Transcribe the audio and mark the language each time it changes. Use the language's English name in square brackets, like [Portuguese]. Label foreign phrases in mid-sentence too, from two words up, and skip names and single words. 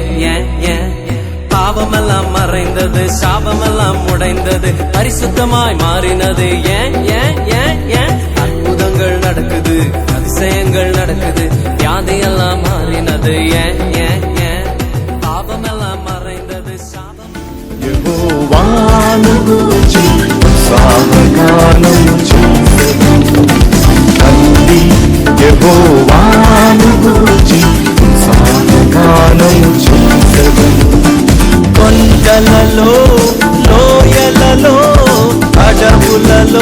[Tamil] ஏன் ஏன் பாவமெல்லாம் மறைந்தது சாபமெல்லாம் உடைந்தது பரிசுத்தமாய் மாறினது ஏன் ஏன் ஏன் ஏன் அற்புதங்கள் நடக்குது அதிசயங்கள் நடக்குது வியாதியெல்லாம் மாறினது ஏன் ஏன் ஏன் பாவமெல்லாம் மறைந்தது சாபம் [Telugu] యెహోవాను గూర్చి ఉత్సాహగానం చేసెదను తండ్రి యెహోవాను గూర్చి ఉత్సాహగానం చేసెదను కొండలలో లోయలలో అడవులలో